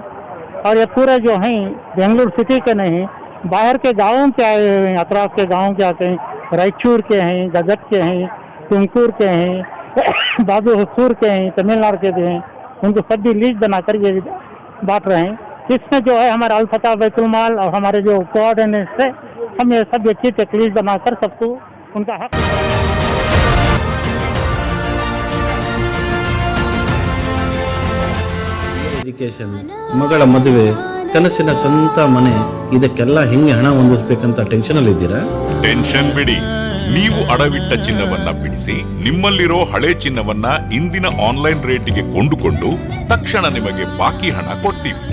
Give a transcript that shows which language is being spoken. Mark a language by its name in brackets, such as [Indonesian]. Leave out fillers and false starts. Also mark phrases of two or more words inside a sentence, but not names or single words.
[Hindi] और ये पूरे जो हैं बेंगलुरु सिटी के नहीं, बाहर के गाँवों के आए हुए हैं, अतराफ के गाँव के आते हैं, रायचूर के हैं, गजट के हैं, तुमकुर के हैं, बाबू हसूर के हैं, तमिलनाडु के भी हैं। उनको सभी लिस्ट बनाकर ये बांट रहे हैं। इसमें जो है हमारा अल-फतह बैतुल-माल और हमारे जो कोऑर्डिनेटर है, हम ये सब अच्छी एक लिस्ट बनाकर सबको उनका हक [Kannada] ಎಜುಕೇಶನ್, ಮಗಳ ಮದುವೆ, ಕನಸಿನ ಸ್ವಂತ ಮನೆ, ಇದಕ್ಕೆಲ್ಲ ಹೆಂಗೆ ಹಣ ಹೊಂದಿಸಬೇಕಂತ ಟೆನ್ಷನ್ ಅಲ್ಲಿ ಇದ್ದೀರಾ? ಟೆನ್ಷನ್ ಬಿಡಿ, ನೀವು ಅಡವಿಟ್ಟ ಚಿನ್ನವನ್ನ ಬಿಡಿಸಿ ನಿಮ್ಮಲ್ಲಿರೋ ಹಳೆ ಚಿನ್ನವನ್ನ ಇಂದಿನ ಆನ್ಲೈನ್ ರೇಟಿಗೆ ಕೊಂಡುಕೊಂಡು ತಕ್ಷಣ ನಿಮಗೆ ಬಾಕಿ ಹಣ ಕೊಡ್ತೀವಿ.